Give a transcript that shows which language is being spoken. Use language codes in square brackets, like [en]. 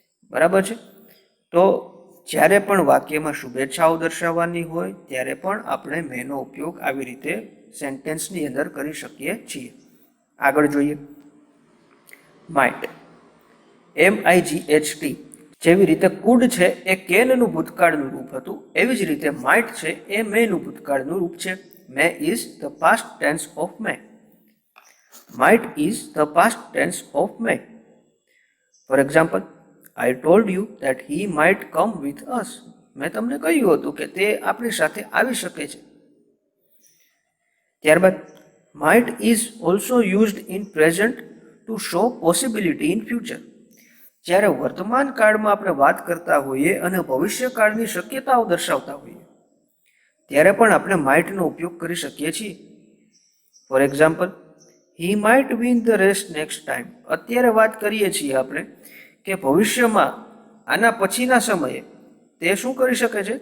[gu] બરાબર છે, તો જ્યારે પણ વાક્યમાં શુભેચ્છાઓ દર્શાવવાની હોય ત્યારે પણ આપણે મેનો ઉપયોગ આવી રીતે સેન્ટેન્સની અંદર કરી શકીએ છીએ. આગળ જોઈએ માઇટ. MIGHT. જેવી રીતે કુડ છે એ કેનનું ભૂતકાળનું રૂપ હતું, એવી જ રીતે માઇટ છે એ મેનું ભૂતકાળનું રૂપ છે. [en] May is the past tense of may. Might is the past tense of may. For example, I told you that he might come with us. [gu] મેં તમને કહ્યું હતું કે તે આપણી સાથે આવી શકે છે. [en] ત્યારબાદ might is also used in present to show possibility in future. [gu] જ્યારે વર્તમાન કાળમાં આપણે વાત કરતા હોઈએ અને ભવિષ્યકાળની શક્યતાઓ દર્શાવતા હોઈએ ત્યારે પણ આપણે માઇટનો ઉપયોગ કરી શકીએ છીએ. [en] For example, he might win the race next time. [gu] અત્યારે વાત કરીએ છીએ આપણે કે ભવિષ્યમાં આના પછીના સમયે તે શું કરી શકે છે?